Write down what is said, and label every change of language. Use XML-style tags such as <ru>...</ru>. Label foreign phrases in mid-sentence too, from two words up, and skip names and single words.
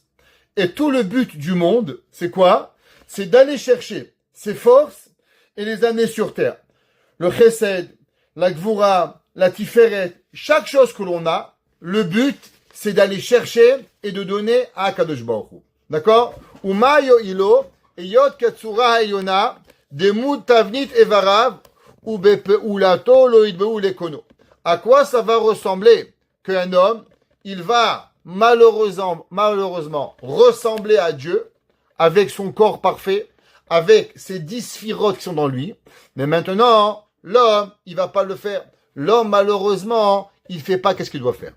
<fr>Et tout le but du monde, c'est quoi? C'est d'aller chercher ses forces et les amener sur terre. Le Chesed, la Gvura, la Tiferet, chaque chose que l'on a, le but, c'est d'aller chercher et de donner à</fr> <he>קדוש ברוך הוא.</he> <fr>D'accord?</fr> <he>ומה יועילו, היות צורה העליונה, דמות תבנית איבריו, ובפעולתו לא ידמה לקונו.</he> <fr>À quoi ça va ressembler qu'un homme, il va malheureusement ressembler à Dieu avec son corps parfait, avec ses 10 sphirotes qui sont dans lui. Mais maintenant, l'homme, il va pas le faire. L'homme, malheureusement, il fait pas qu'est-ce qu'il doit faire.</fr>